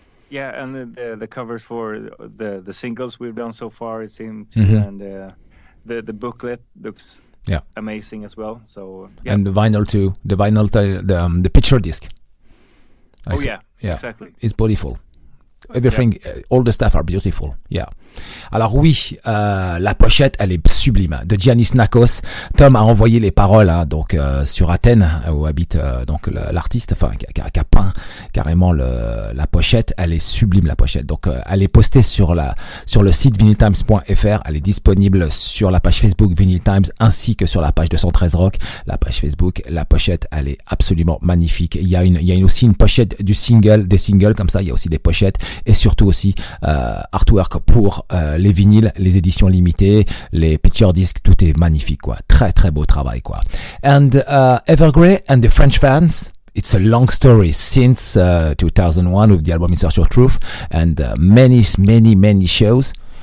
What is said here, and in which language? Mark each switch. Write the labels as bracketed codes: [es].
[en] And the covers for the singles we've done so far, it seemed to, and the booklet looks amazing as well. So and the vinyl too, the picture disc. Exactly. It's beautiful. Everything, all the stuff are beautiful. Yeah. [fr] Alors oui, la pochette, elle est sublime. De Giannis Nakos. Tom a envoyé les paroles, hein, donc sur Athènes, où habite donc l'artiste, enfin qui a peint carrément la pochette. Elle est sublime, la pochette. Donc elle est postée sur le site vinyltimes.fr. Elle est disponible sur la page Facebook Vinyl Times ainsi que sur la page 213Rock, la page Facebook. La pochette, elle est absolument magnifique. Il y a aussi une pochette des singles comme ça. Il y a aussi des pochettes et surtout aussi artwork pour les vinyles, les éditions limitées, les picture discs, tout est magnifique, quoi. Très très beau travail, quoi. [en] And Evergrey and the French fans, it's a long story since 2001 with the album In Search of Truth and many shows.